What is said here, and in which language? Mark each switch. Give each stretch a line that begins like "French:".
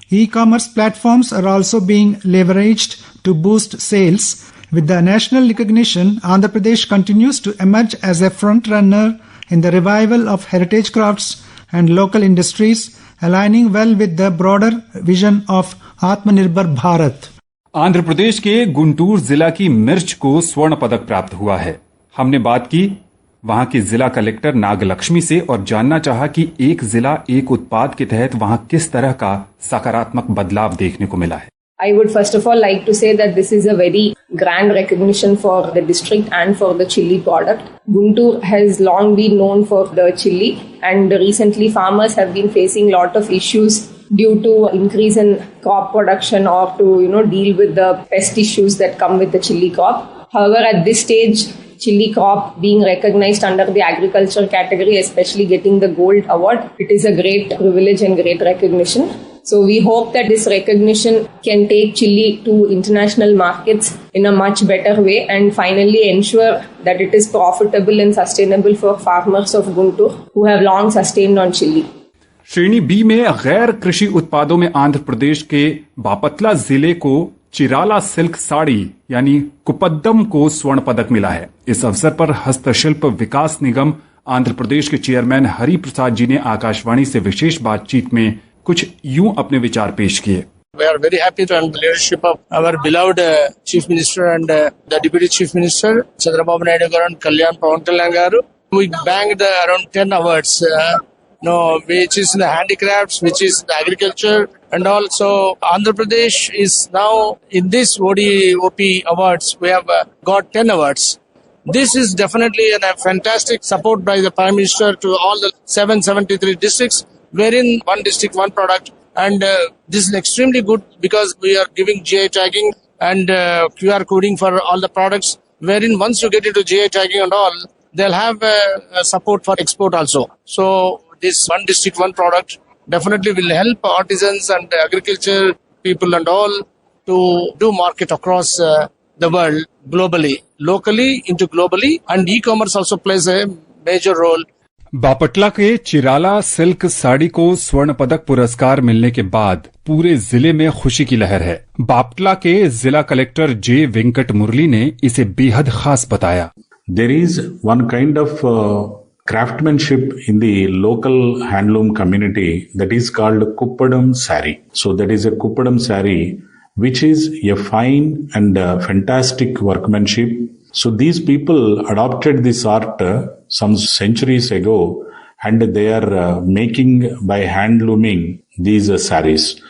English: E-commerce platforms are also being leveraged to boost sales. With the national recognition, Andhra Pradesh continues to emerge as a front runner in the revival of heritage crafts and local industries, aligning well with the broader vision of Atmanirbhar Bharat.
Hindi: Andhra Pradesh के गुंटूर जिला की मिर्च को स्वर्ण पदक प्राप्त हुआ है। हमने बात की वहां की जिला कलेक्टर नागलक्ष्मी से और जानना चाहा कि एक जिला एक उत्पाद के तहत वहां किस तरह का सकारात्मक बदलाव देखने को मिला है।
English: I would first of all like to say that this is a very grand recognition for the district and for the chili product. Guntur has long been known for the chili, and recently farmers have been facing lot of issues due to increase in crop production or to deal with the pest issues that come with the chili crop. However, at this stage, chili crop being recognized under the agriculture category, especially getting the gold award, it is a great privilege and great recognition. So we hope that this recognition can take chili to international markets in a much better way and finally ensure that it is profitable and sustainable for farmers of Guntur who have long sustained on chili.
Hindi: श्रेणी B में गैर कृषि उत्पादों में आंध्र प्रदेश के बापतला जिले को Chirala silk sari यानी कुपद्दम को स्वर्ण पदक मिला है। इस अवसर पर हस्तशिल्प विकास निगम आंध्र प्रदेश के चेयरमैन हरि प्रसाद जी ने आकाशवाणी से विशेष बातचीत में कुछ यूं अपने विचार पेश किए।
English: We are very happy to under the leadership of our beloved Chief Minister and the Deputy Chief Minister Chandrababu Naidu garu and Pawan Kalyan garu. We bagged around 10 awards, which is in the handicrafts, which is the agriculture, and also Andhra Pradesh is now in this ODOP awards. We have got 10 awards. This is definitely a fantastic support by the Prime Minister to all the 773 districts, wherein one district, one product. And this is extremely good because we are giving GI tagging and QR coding for all the products, wherein once you get into GI tagging and all, they'll have support for export also. So this one district, one product definitely will help artisans and agriculture people and all to do market across the world globally, locally into globally, and e-commerce also plays a major role.
Hindi: Bapatla के Chirala silk sari को स्वर्ण पदक पुरस्कार मिलने के बाद पूरे जिले में खुशी की लहर है। बापटला के जिला कलेक्टर जे वेंकट मुरली ने इसे बेहद खास बताया।
English: There is one kind of craftsmanship in the local handloom community that is called Kuppadam sari. So that is a Kuppadam sari which is a fine and fantastic workmanship. So these people adopted this art some centuries ago and they are making by handlooming these saris.